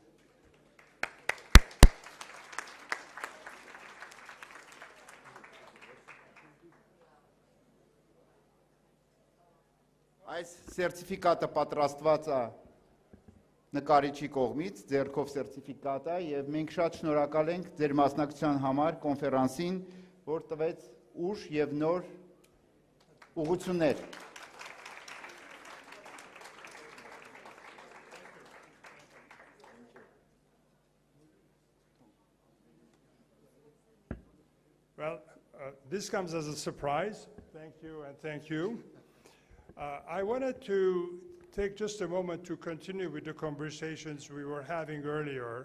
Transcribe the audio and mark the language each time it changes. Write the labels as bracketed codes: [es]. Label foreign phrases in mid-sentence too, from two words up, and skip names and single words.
[hy] Այս սերտիֆիկատը պատրաստված է նկարիչի կողմից, ձեռքով սերտիֆիկատ է, և մենք շատ շնորհակալ ենք ձեր մասնակցության համար կոնֆերանսին, որ տվեց ուշ և նոր ուղղություններ։ [en] Well, this comes as a surprise. Thank you and thank you. I wanted to take just a moment to continue with the conversations we were having earlier.